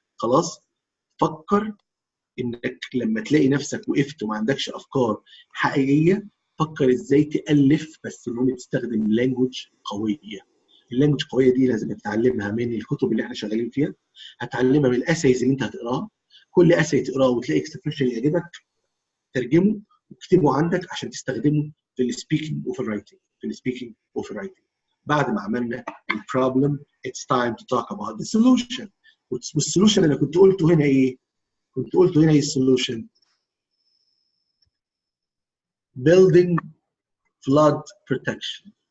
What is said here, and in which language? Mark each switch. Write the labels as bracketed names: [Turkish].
[Arabic] خلاص، فكر انك لما تلاقي نفسك وقفت وما عندكش افكار حقيقيه، فكر ازاي تالف، بس المهم تستخدم لانجوج قويه. اللانجوج القويه دي لازم تتعلمها من الكتب اللي احنا شغالين فيها، هتعلمها من الاسايز اللي انت هتقراها. كل اساي تقراه وتلاقي اكسبريشن يعجبك ترجمه واكتبه عندك عشان تستخدمه في السبيكينج وفي الرايتنج. بعد ما عملنا البروبلم [English] it's time to talk about the solution. [Arabic] والسولوشن اللي كنت قلته هنا ايه؟ السولوشن [English] building flood protection.